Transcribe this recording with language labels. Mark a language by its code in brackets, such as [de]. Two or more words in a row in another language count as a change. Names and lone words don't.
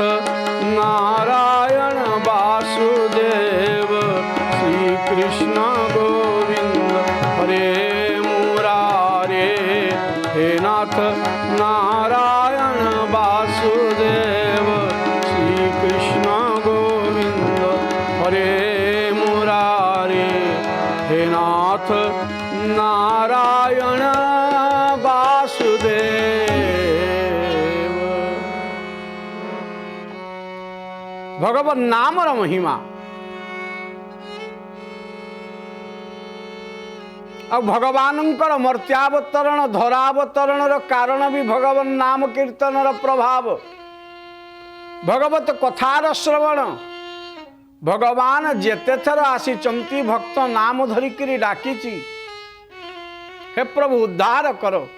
[sa] नारायण वासुदेव, श्री कृष्ण गोविंद हरे मुरारे, हे नाथ नारायण वासुदेव, श्री कृष्ण गोविंद हरे मुरारे, हे नाथ नारायण वासुदेव। [or] ଭଗବନ୍ ନାମର ମହିମା ଆଉ ଭଗବାନଙ୍କର ମର୍ତ୍ତ୍ୟାବତରଣ ଧରାବତରଣର କାରଣ ବି ଭଗବାନ ନାମ କୀର୍ତ୍ତନର ପ୍ରଭାବ, ଭଗବତ କଥାର ଶ୍ରବଣ। ଭଗବାନ ଯେତେ ଥର ଆସିଛନ୍ତି ଭକ୍ତ ନାମ ଧରିକିରି ଡାକିଛି, ହେ ପ୍ରଭୁ ଉଦ୍ଧାର କର।